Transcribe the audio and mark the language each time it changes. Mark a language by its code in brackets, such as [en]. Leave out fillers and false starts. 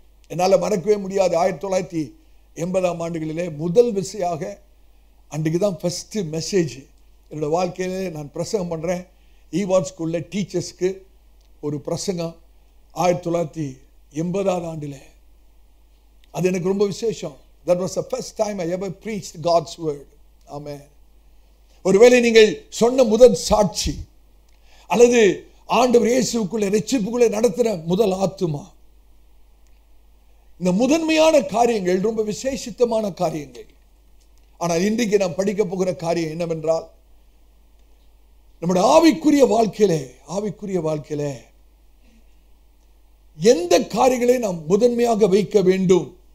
[ta] என்னால் மறக்கவே முடியாது. 1980ஆம் ஆண்டுகளிலே முதல் விசையாக, அன்றைக்கு தான் [en] first message [ta] என்னோட வாழ்க்கையிலே நான் பிரசங்கம் பண்ணுறேன். ஈவார்ட் ஸ்கூலில் டீச்சர்ஸ்க்கு ஒரு பிரசங்கம் 1980ஆம் ஆண்டில். அது எனக்கு ரொம்ப விசேஷம். [en] That was the first time I ever preached God's word. Amen. [ta] ஒருவேளை நீங்கள் சொன்ன முதல் சாட்சி அல்லது ஆண்டவர் இயேசுவுக்குள்ளே ரட்சிப்புக்குள்ளே நடத்துகிற முதல் ஆத்துமா, இந்த முதன்மையான காரியங்கள் ரொம்ப விசேஷித்தமான காரியங்கள். ஆனால் இன்றைக்கு நாம் படிக்க போகிற காரியம் என்னவென்றால், நம்முடைய ஆவிக்குரிய வாழ்க்கையிலே எந்த காரியங்களை நாம் முதன்மையாக வைக்க வேண்டும்.